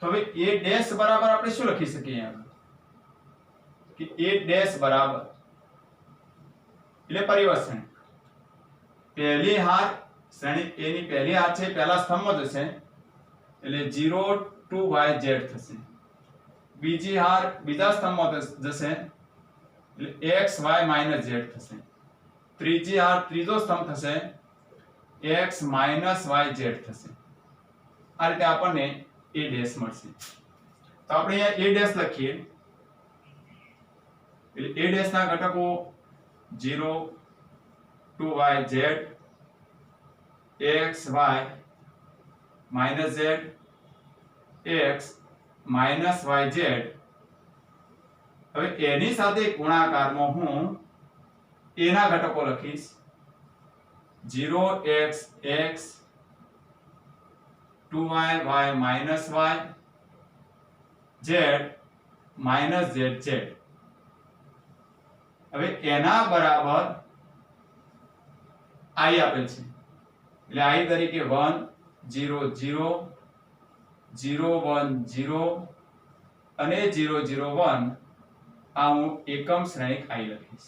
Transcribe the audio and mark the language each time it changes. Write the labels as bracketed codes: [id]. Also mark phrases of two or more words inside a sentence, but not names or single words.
[gu] હવે a ડેશ બરાબર આપણે શું લખી શકીએ અહીંયા કે a ડેશ બરાબર એટલે પરિવર્તન પહેલી હાર શ્રેણી a ની પહેલી હાર છે પહેલા સ્તંભમાં જશે એટલે 0 to yz થશે, બીજી હાર બીજા સ્તંભમાં જશે એટલે x y - z થશે, ત્રીજી હાર ત્રીજો સ્તંભ થશે x - yz થશે. આ રીતે આપણને a ડેશ મળશે. તો આપણે અહીંયા a ડેશ લખીએ એટલે a ડેશ ના ઘટકો 0 to yz x y - z x - yz. હવે એની સાથે ગુણાકારમાં હું a ના ઘટકો લખીશ 0x x 2y y - y z - zz. હવે એના બરાબર i આપેલ છે એટલે i તરીકે 1 0 0 0 1 0 અને 0 0 1 આ હું એકમ શ્રેણિક i લખીશ.